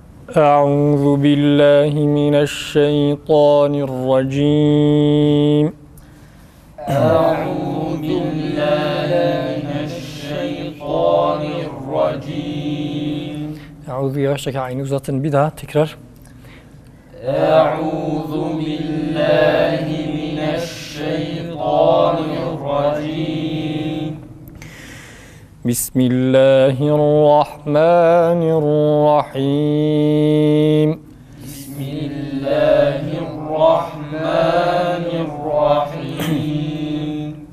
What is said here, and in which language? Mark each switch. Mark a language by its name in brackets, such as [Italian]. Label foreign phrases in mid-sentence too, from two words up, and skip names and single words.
[Arabic] أعوذ بالله من الشيطان الرجيم. أعوذ بالله من الشيطان الرجيم. [Turkish] أعوذ yavaşça aynı uzatın bir daha tekrar. [Arabic] أعوذ بالله من الشيطان الرجيم. بسم الله الرحمن الرحيم. بسم الله الرحمن الرحيم.